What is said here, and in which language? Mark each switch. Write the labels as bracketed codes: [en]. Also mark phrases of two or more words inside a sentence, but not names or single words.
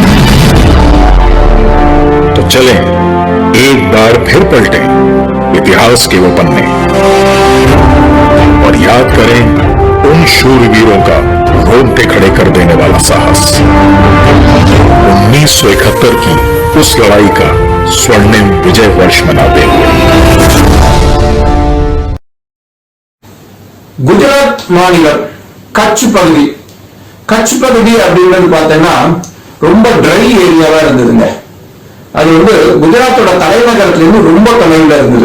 [hi] तो चलें एक बार फिर पलटें इतिहास के वो पन्ने और याद करें उन शूरवीरों का रोंगटे खड़े कर देने वाला साहस। 1971 की उस लड़ाई का स्वर्णिम विजय वर्ष मनाते हुए [ta] குஜராத் மாநிலம் கட்ச் பகுதி அப்படின்றது பார்த்தீங்கன்னா ரொம்ப [en] dry area [ta] இருந்ததுங்க. அது குஜராத்தோட தலைநகரத்துல இருந்து ரொம்ப தொலைவில் இருந்தது.